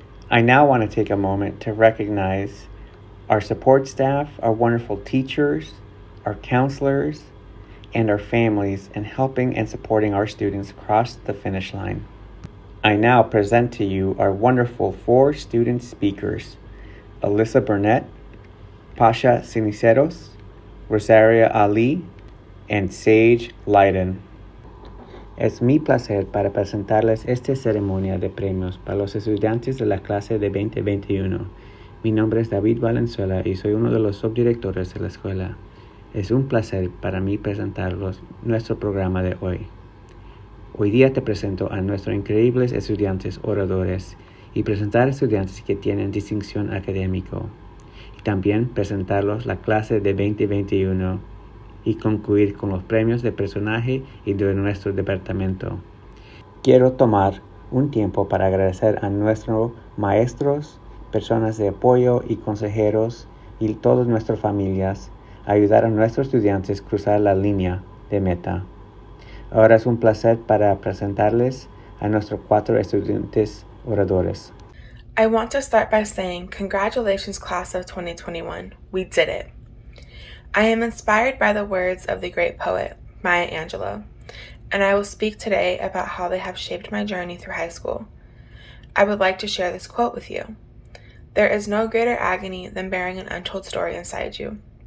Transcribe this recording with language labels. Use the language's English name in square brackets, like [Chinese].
[English] I now want to take a moment to recognize our support staff, our wonderful teachers, our counselors, and our families in helping and supporting our students across the finish line. I now present to you our wonderful 4 student speakers, Alissa Burnett, Pasha Ceniceros, Rosaria Ali, and Sage Lyden. [Spanish] Es mi placer para presentarles esta ceremonia de premios para los estudiantes de la clase de 2021. Mi nombre es David Valenzuela y soy uno de los subdirectores de la escuela. Es un placer para mí presentarlos nuestro programa de hoy. Hoy día te presento a nuestros increíbles estudiantes oradores y presentar estudiantes que tienen distinción académica. Y también presentarlos la clase de 2021 y concluir con los premios de personaje y de nuestro departamento. Quiero tomar un tiempo para agradecer a nuestros maestros, personas de apoyo y consejeros y todas nuestras familias a ayudar a nuestros estudiantes a cruzar la línea de meta. Ahora es un placer para presentarles a nuestros 4 estudiantes oradores. [English] I want to start by saying congratulations, class of 2021. We did it. I am inspired by the words of the great poet, Maya Angelou, and I will speak today about how they have shaped my journey through high school. I would like to share this quote with you. There is no greater agony than bearing an untold story inside you.